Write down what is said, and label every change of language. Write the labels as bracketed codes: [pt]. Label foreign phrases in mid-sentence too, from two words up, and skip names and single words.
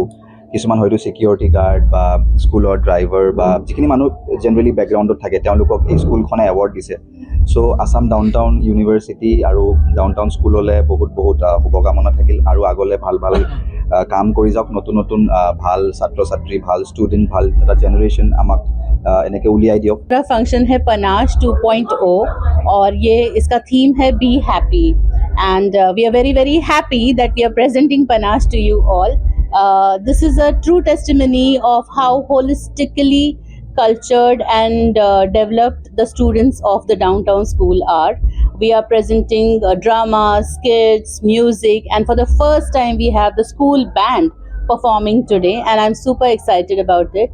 [as] কিছুমান হয়তো [en] security guard [as] বা স্কুলৰ ড্ৰাইভাৰ বা যিখিনি মানুহ জেনেৰেলি বেকগ্ৰাউণ্ডত থাকে তেওঁলোকক এই স্কুলখনে এৱাৰ্ড দিছে। চ' আছাম ডাউনটাউন ইউনিভাৰ্চিটি আৰু ডাউনটাউন স্কুললৈ বহুত শুভকামনা থাকিল আৰু আগলৈ ভাল কাম কৰি যাওক। নতুন নতুন ভাল ছাত্ৰ ছাত্ৰী ভাল ষ্টুডেণ্ট ভাল এটা জেনেৰেশ্যন আমাক এনেকৈ উলিয়াই দিয়ক। [hi] पूरा फंक्शन है पनाश 2.0 और ये इसका थीम है [en] be happy and we are very very happy that we are presenting Panash to you all. This is a true testimony of how holistically cultured and developed the students of the downtown school are. We are presenting drama, skits, music, and for the first time we have the school band performing today, and I'm super excited about it.